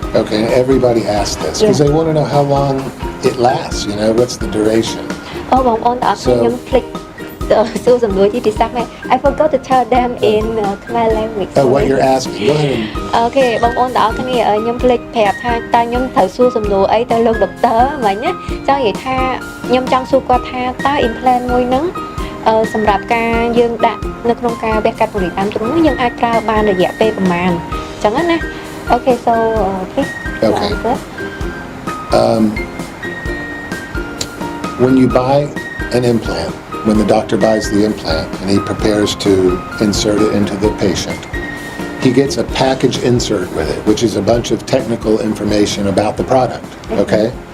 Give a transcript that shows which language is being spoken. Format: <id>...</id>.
<en>Okay, everybody asks this because they want to know how long it lasts. You know, what's the duration?</en> <km>Oh, បងប្អូនតើខ្ញុំភ្លេចសួរសំណួរជាភាសាខ្មែរ</km> <en>I forgot to tell them in Khmer language. Oh, what you're asking? Go ahead.</en> <km>Okay, បងប្អូនតើគ្នាខ្ញុំភ្លេចប្រាប់ថាតើខ្ញុំត្រូវសួរសំណួរអីទៅលោកដុកទ័រមិញណាចង់និយាយថាខ្ញុំចង់សួរគាត់ថាតើ implant មួយហ្នឹងសម្រាប់ការយើងដាក់នៅក្នុងការវះកាត់ពង្រីកដើមទ្រូងនោះយើងអាចប្រើបានរយៈពេលប្រហែលអញ្ចឹងណា</km> <en>Okay, so please. Okay. When you buy an implant, when the doctor buys the implant and he prepares to insert it into the patient, he gets a package insert with it, which is a bunch of technical information about the product, okay?</en>